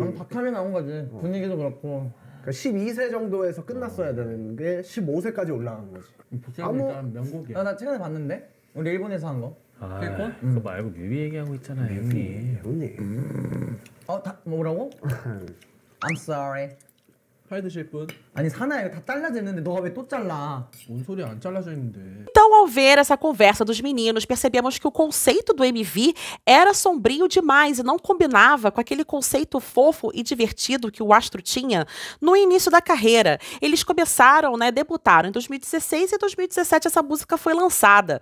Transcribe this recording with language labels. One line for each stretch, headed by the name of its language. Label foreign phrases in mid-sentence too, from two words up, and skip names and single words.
Korean: 박하면 나온 거지. 분위기도 그렇고. 그러니까 12세 정도에서 끝났어야 되는 게 15세까지 올라간 거지. 복장이 일단 명곡이야. 나 최근에 봤는데 우리 일본에서 한 거. 아, 킬콘? 그거 말고 뮤비 얘기하고 있잖아요, 형님. 형님 뭐라고?
English: I'm sorry.
Korean: 팔 드실 분? 아니 사나야 이거 다 잘라져 있는데 너가 왜 또 잘라? 뭔 소리야 안 잘라져 있는데.
Portuguese: Então, ao ver essa conversa dos meninos, percebemos que o conceito do MV era sombrio demais e não combinava com aquele conceito fofo e divertido que o astro tinha no início da carreira. Eles começaram, debutaram em 2016 e em 2017 essa música foi lançada.